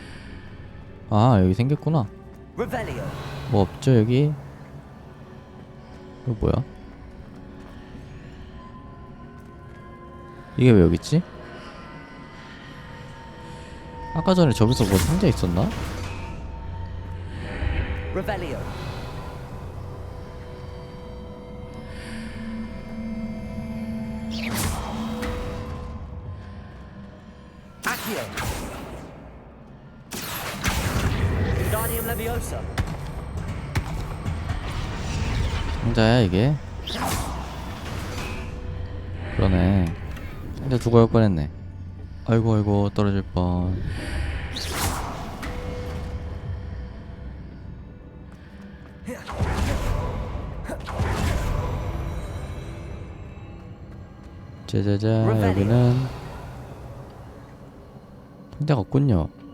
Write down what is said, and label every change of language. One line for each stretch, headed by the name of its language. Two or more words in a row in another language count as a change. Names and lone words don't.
Korean: 아, 여기 생겼구나. Revelio. 뭐 없죠, 여기? 이거 뭐야? 이게 왜 여기 있지? 아까 전에 저기서 뭐 상자 있었나? Revelio. Accio. Wingardium Leviosa. 상자야 이게? 그러네. 상자 두고 할 뻔했네. 아이고 아이고 떨어질 뻔. 짜자자, 여기는 상자가 없군요.